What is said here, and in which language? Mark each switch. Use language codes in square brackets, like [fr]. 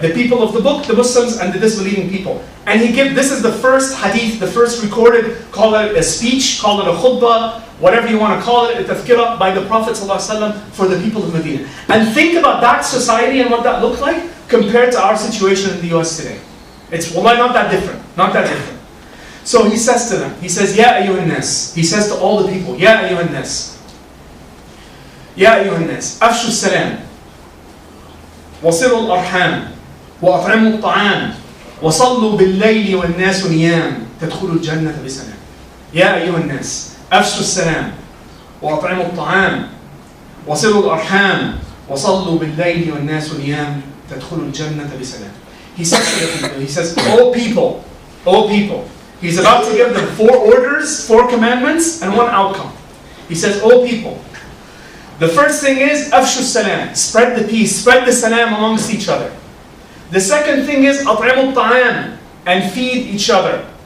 [en] The people of the book, the Muslims, and the disbelieving people. And this is the first hadith, the first recorded, call it a speech, call it a khutbah, whatever you want to call it, a tazkirah by the Prophet ﷺ for the people of Medina. And think about that society and what that looked like compared to our situation in the US today. It's wallahi not that different, not that different. So he says to them, he says, Ya ayyuhan nas. He says to all the people, Ya ayyuhan nas. [ar] Ya ayyuhan nas. Afshu salam. وصلوا الأرحام وأطعموا الطعام وصلوا بالليل والناس نيام تدخلوا الجنة بسلام. يا أيها الناس أفشوا السلام وأطعموا الطعام وصلوا الأرحام وصلوا بالليل والناس نيام تدخلوا الجنة بسلام. [en] He says to the people, he says, O people. He's about to give them 4 orders, 4 commandments, and 1 outcome. He says, O people. The first thing is, afshu salam, spread the peace, spread the salam amongst each other. The second thing is, at'imu ta'am, and feed each other.